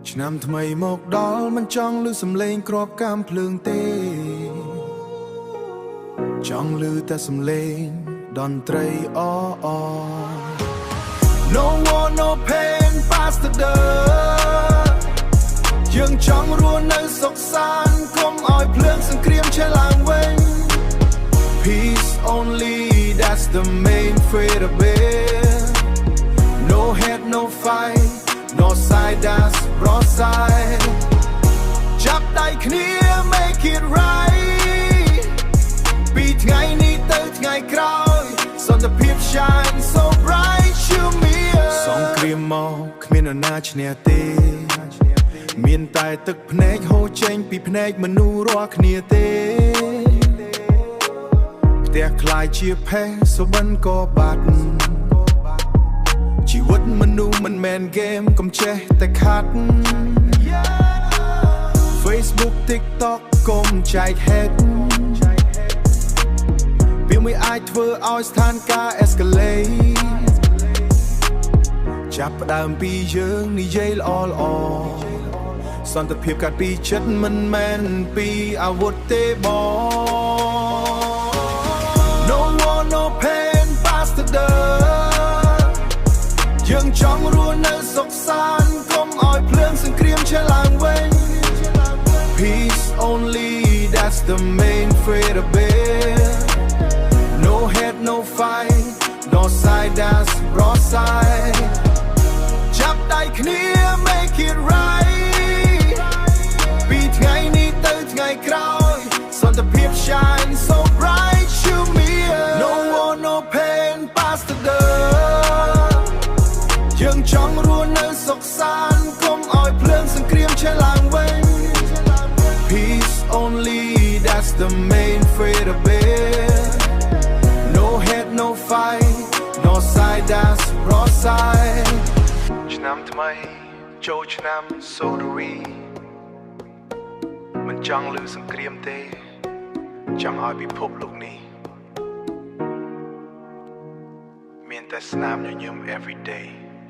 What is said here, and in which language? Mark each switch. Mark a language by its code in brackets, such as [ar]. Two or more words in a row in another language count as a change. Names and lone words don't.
[km] ឆ្នាំថ្មីមកដល់មិនចង់ឮសំឡេងគ្រាប់កាមភ្លើងទេចង់ឮតែសំឡេងតន្ត្រីអអ [en] No war no pain past the door [km] យើងចង់រស់នៅសុខសាន្តកុំឲ្យភ្លើងសង្គ្រាមឆេះ ឡើងវិញ [en] Peace only that's the main fate of it No hate no fight no side that's broadside [km] ចាប់ដៃគ្នា [en] make it right [km] ពីថ្ងៃនេះទៅថ្ងៃក្រោយសន្តិភាព [en] shine so bright show me [km] សង្គ្រាមមកគ្មាននរណាឈ្នះទេមានតែទឹកភ្នែកហូរចេញពីភ្នែកមនុស្សរាល់គ្នាទេ ផ្ទះខ្លាយជាផេះសុបិនក៏បាត់ជីវិតមនុស្សមិនមែនហ្គេមកុំចេះតែខាត់ Facebook TikTok កុំចែកហេតុ វាមិនអាចធ្វើឲ្យស្ថានភាព escalate ចាប់ផ្ដើមពីយើងនិយាយល្អសន្តិភាពកាត់ពីចិត្តមិនមែនពីអាវុធទេបង [en] No war no pain past the door [km] យើងចង់រស់នៅសុខសាន្តកុំឲ្យភ្លើងសង្គ្រាមឆេះឡើងវិញ [en] Peace only that's the main fate of it No hate no fight no side that's broadside [km] ចាប់ដៃគ្នា [en] make it right [km] ពីថ្ងៃនេះទៅថ្ងៃក្រោយស [en] ន្តិភាព shine so bright show me No war no pain past the door [km] យើងចង់ រស់នៅសុខសាន្តកុំឲ្យភ្លើងសង្គ្រាមឆេះឡើងវិញ [en] Peace only that's the main fate of it No hate no fight no side that's broadside [km] ឆ្នាំថ្មីចូលឆ្នាំសូររីមិនចង់ឮសង្គ្រាមទេចង់ឲ្យពិភពលោកនេះមានតែស្នាមញញឹម [en] every day